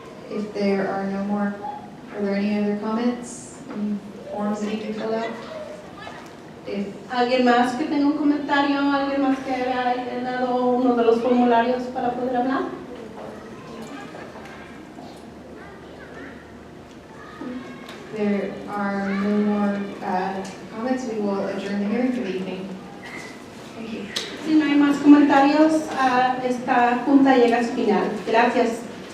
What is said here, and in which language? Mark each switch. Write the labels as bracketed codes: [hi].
[en] If there are no more, are there any other comments? Any forms that need to be filled out? [es] ¿Alguien más que tenga un comentario? ¿Alguien más que haya llenado uno de los formularios para poder hablar? [en] there are no more comments, we will adjourn the hearing for the evening. Thank you. [es] Si no hay más comentarios, esta junta llega a su final. Gracias.